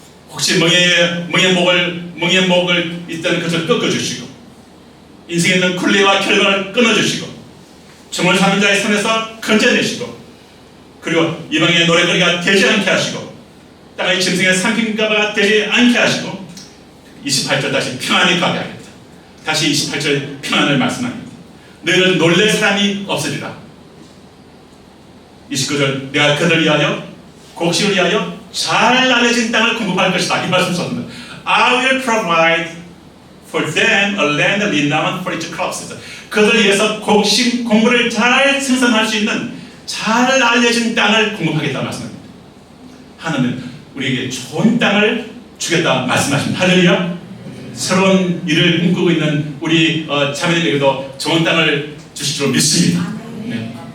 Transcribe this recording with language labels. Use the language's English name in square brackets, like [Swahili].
[Korean] 혹시 멍에 목을 있다는 것을 꺾어주시고 인생에 있는 굴레와 결박을 끊어주시고 정을 사는 자의 손에서 건져내시고 그리고 이방의 노래거리가 되지 않게 하시고 땅의 짐승의 삼킨가가 되지 않게 하시고 28절 다시 평안히 가게 하겠다. 다시 28절 평안을 말씀합니다. 너희는 놀랄 사람이 없으리라. 29절 내가 그들 위하여 곡식을 위하여 잘 알려진 땅을 공급할 것이다. 이 말씀 썼습니다. [English] I will provide for them a land renowned for its crops. [Korean] 그들 위해서 곡물을 잘 생산할 수 있는 잘 알려진 땅을 공급하겠다 말씀합니다. 하나님은 우리에게 좋은 땅을 주겠다 말씀하십니다. 할렐루야. 새로운 일을 꿈꾸고 있는 우리 자매들에게도 좋은 땅을 주실 줄 믿습니다. 네.